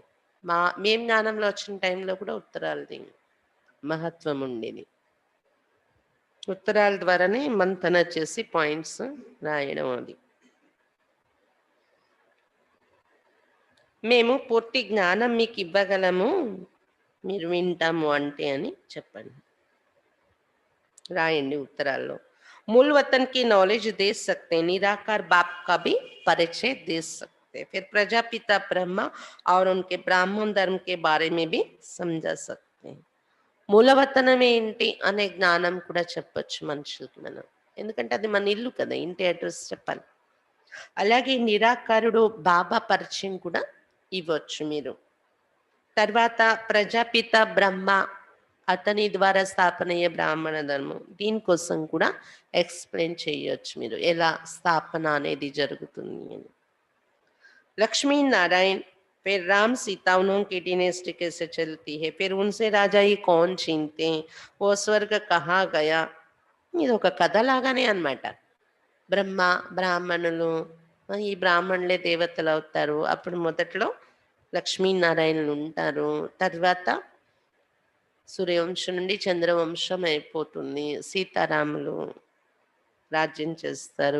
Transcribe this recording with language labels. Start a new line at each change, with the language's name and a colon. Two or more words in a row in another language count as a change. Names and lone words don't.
Telugu: మేము జ్ఞానంలో వచ్చిన టైంలో కూడా ఉత్తరాలది మహత్వం ఉండేది. ఉత్తరాల ద్వారానే మంతన చేసి పాయింట్స్ రాయడం అది. మేము పూర్తి జ్ఞానం మీకు ఇవ్వగలము, మీరు వింటాము అంటే అని చెప్పండి.
Hindi: रायंडी उत्तराల్లో मूल वतन की नॉलेज दे सकते हैं, निराकार बाप का भी परिचय दे सकते हैं, फिर प्रजापिता ब्रह्मा और उनके ब्राह्मण धर्म के बारे में भी समझा सकते हैं.
Telugu: మూలవతనం ఏంటి అనే జ్ఞానం కూడా చెప్పొచ్చు మనుషులకి మనం, ఎందుకంటే అది మన ఇల్లు కదా, ఇంటి అడ్రస్ చెప్పాలి. అలాగే నిరాకారుడు బాబా పరిచయం కూడా ఇవ్వచ్చు మీరు. తర్వాత ప్రజాపిత బ్రహ్మ, అతని ద్వారా స్థాపన అయ్యే బ్రాహ్మణ ధర్మం, దీనికోసం కూడా ఎక్స్ప్లెయిన్ చేయొచ్చు మీరు, ఎలా స్థాపన అనేది జరుగుతుంది అని.
Hindi: लक्ष्मी नारायण, फिर राम सीता, उनकी डिनेस्टी कैसे चलती है, फिर उनसे राजा ही कौन छीनते हैं, वो स्वर्ग कहाँ गया.
Telugu: ఇది ఒక కథలాగానే అన్నమాట. బ్రహ్మ, బ్రాహ్మణులు, ఈ బ్రాహ్మణులే దేవతలు అవుతారు. అప్పుడు మొదట్లో లక్ష్మీనారాయణులు ఉంటారు. తర్వాత సూర్యవంశం నుండి చంద్రవంశం అయిపోతుంది. సీతారాములు రాజ్యం చేస్తారు.